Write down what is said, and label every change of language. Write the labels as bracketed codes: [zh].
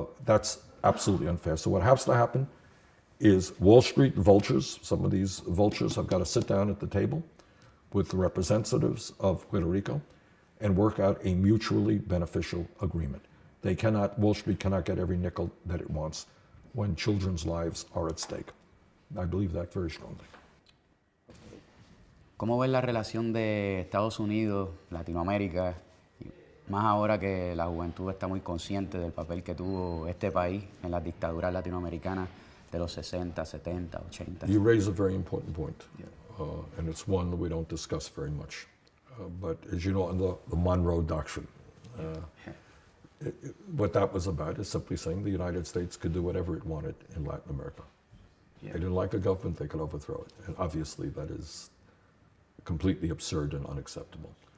[en] That's absolutely unfair. So what has to happen is Wall Street vultures, some of these vultures have got to sit down at the table with the representatives of Puerto Rico and work out a mutually beneficial agreement. Wall Street cannot get every nickel that it wants when children's lives are at stake. I believe that very strongly. [es] ¿Cómo ves la relación de Estados Unidos, Latinoamérica, más ahora que la juventud está muy consciente del papel que tuvo este país en las dictaduras latinoamericanas de los 60, 70, 80? [en] You raise a very important point, and it's one that we don't discuss very much. But as you know, in the Monroe Doctrine, what that was about is simply saying the United States could do whatever it wanted in Latin America. Yeah. They didn't like a government, they could overthrow it. And obviously that is completely absurd and unacceptable.